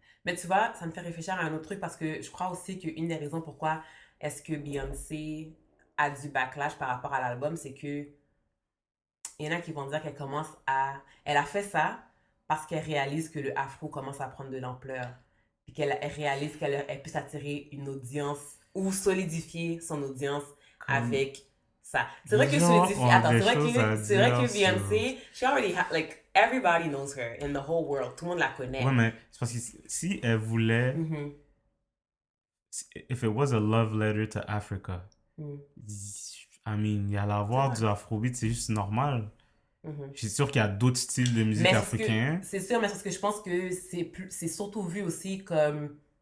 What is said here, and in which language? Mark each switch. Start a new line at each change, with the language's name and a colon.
French: Mais tu vois, ça me fait réfléchir à un autre truc parce que je crois aussi qu'une des raisons pourquoi est-ce que Beyoncé a du backlash par rapport à l'album, c'est que il y en a qui vont dire qu'elle commence à... Elle a fait ça parce qu'elle réalise que le afro commence à prendre de l'ampleur. Puis qu'elle réalise qu'elle puisse attirer une audience ou solidifier son audience avec ça. C'est vrai que solidifier... Attends, c'est vrai que
English: Beyoncé, she already like, everybody knows her in the whole world.
French: Tout le monde la connaît. Ouais, mais c'est parce que si elle voulait...
English: If it was a love letter to Africa, I mean,
French: il y a l'avoir du afrobeat, c'est juste normal. Je suis sûr qu'il y a d'autres styles de musique africains. C'est sûr, mais c'est parce que je pense que c'est surtout vu aussi comme...